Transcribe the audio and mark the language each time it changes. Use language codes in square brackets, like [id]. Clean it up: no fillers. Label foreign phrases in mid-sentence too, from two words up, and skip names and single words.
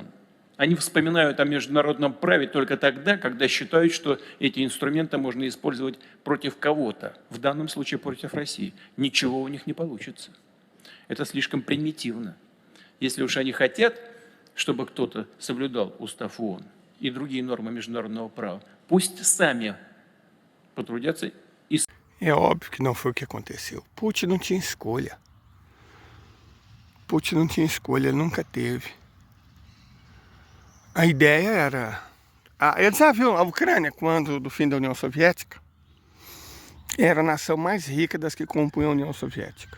[ru] Они вспоминают о международном праве только тогда, когда считают, что эти инструменты можно использовать против кого-то, в данном случае против России. Ничего у них не получится. Это слишком примитивно. Если уж они хотят, чтобы кто-то соблюдал устав ООН и другие нормы международного права, пусть сами потрудятся и... [pt] É óbvio que não foi o que aconteceu. Putin não tinha escolha. Putin não tinha escolha, ele nunca teve. A ideia era... Eles já viram a Ucrânia, quando do fim da União Soviética, era a nação mais rica das que compunham a União Soviética.